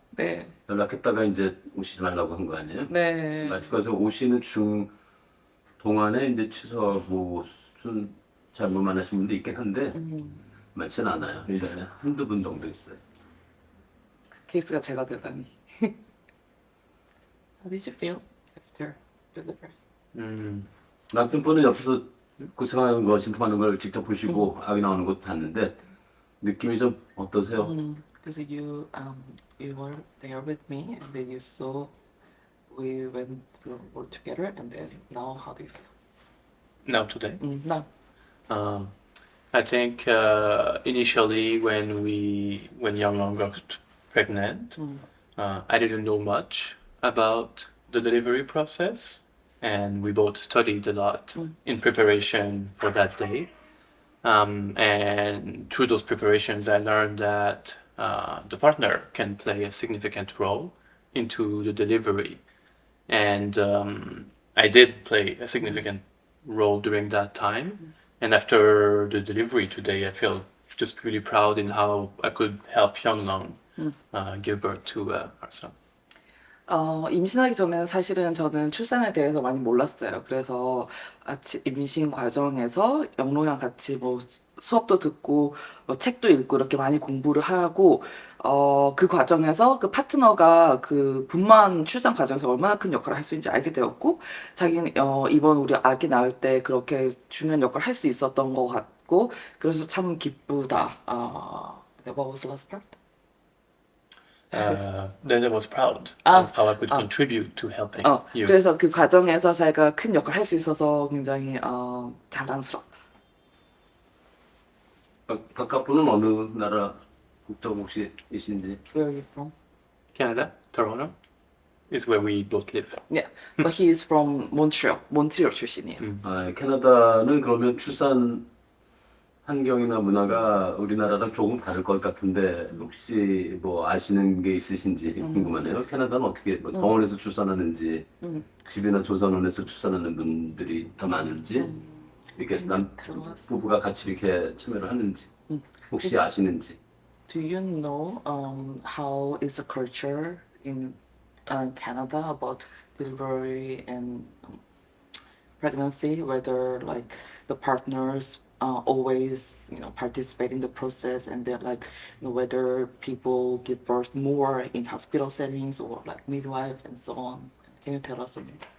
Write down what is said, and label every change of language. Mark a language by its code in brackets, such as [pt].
[ko] 네. 연락했다가 이제 오시지 말라고 한 거 아니에요? 네. 마취과에서 오시는 중 동안에 이제 취소하고 순 잘못만 하신 분도 있긴 한데 많지는 않아요. 1년에 한두 분 정도 있어요. 케이스가 제가 되다니. [en] How did you feel after delivery? [ko] 남편분은 옆에서 고생하는 거, 진통하는 걸 직접 보시고 아기 나오는 것도 봤는데 느낌이 좀 어떠세요? [en] Because you were there with me and then you saw we went through all together and then now how do you feel? Now today. Now. Um, I think initially when Young Long got pregnant, I didn't know much about the delivery process, and we both studied a lot in preparation for that day. And through those preparations, I learned that the partner can play a significant role into the delivery, and I did play a significant role during that time. And after the delivery today, I feel just really proud in how I could help Hyunglong give birth to our son. [ko] 임신하기 전에는 사실은 저는 출산에 대해서 많이 몰랐어요. 그래서 임신 과정에서 영롱이랑 같이 뭐 수업도 듣고 뭐 책도 읽고 이렇게 많이 공부를 하고 그 과정에서 그 파트너가 그 분만 출산 과정에서 얼마나 큰 역할을 할 수 있는지 알게 되었고 자기는 이번 우리 아기 낳을 때 그렇게 중요한 역할을 할 수 있었던 것 같고 그래서 참 기쁘다. [en] What was the last part? Then I was proud Ah, of how I could ah. contribute to helping you. [ko] 그래서 그 과정에서 자기가 큰 역할을 할 수 있어서 굉장히 자랑스럽다. 바깥 분은 어느 나라 국적 혹시 이신지? [en] Where are you from? Canada, Toronto, is where we both live. Yeah, but he is from Montreal. [ko] 몬트리올 출신이에요. 캐나다는 그러면 출산 환경이나 문화가 우리나라랑 조금 다를 것 같은데 혹시 뭐 아시는 게 있으신지 궁금하네요. 캐나다는 어떻게 뭐 병원에서 출산하는지 집이나 조산원에서 출산하는 분들이 더 많은지 이렇게 남 부부가 같이 이렇게 참여를 하는지 혹시 아시는지. [en] Do you know how is the culture in Canada about delivery and pregnancy? Whether like the partners always participate in the process and they're like whether people give birth more in hospital settings or like midwife and so on. Can you tell us something?